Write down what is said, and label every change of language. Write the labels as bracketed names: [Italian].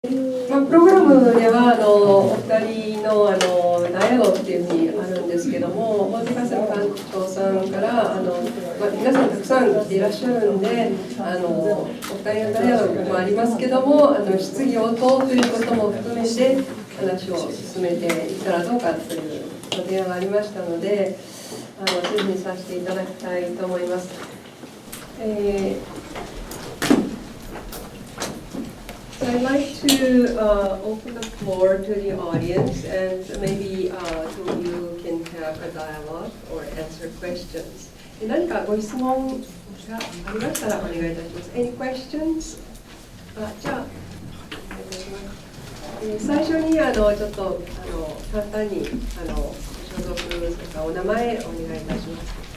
[Japanese] プログラムではお二人のダイアログっていうふうにあるんですけども、カセム館長さんから皆さんたくさん来ていらっしゃるんで、お二人のダイアログもありますけども、質疑応答ということも含めて話を進めていったらどうかというご提案がありましたので、そういうふうにさせていただきたいと思います。 [English] So I'd like to open the floor to the audience, and maybe two of you can have a dialogue or answer questions. [Japanese] 何かご質問がありましたらお願いいたします。 [English] Any questions? [Japanese] じゃあ、お願いします。最初にちょっと簡単に所属とかお名前お願いいたします。